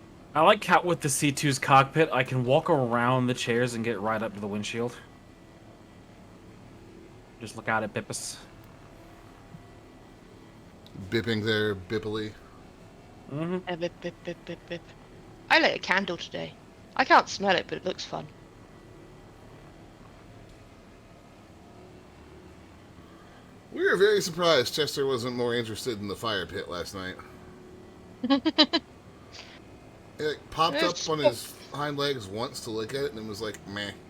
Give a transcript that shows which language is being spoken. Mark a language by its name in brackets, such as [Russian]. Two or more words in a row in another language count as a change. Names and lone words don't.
[English] I like how with the C2's cockpit, I can walk around the chairs and get right up to the windshield. Just look out at Bippus. Bipping there, bippily. Bip, bip, bip, bip, bip. I lit a candle today. I can't smell it, but it looks fun. We were very surprised Chester wasn't more interested in the fire pit last night. It popped up on his hind legs once to look at it and then was like, meh.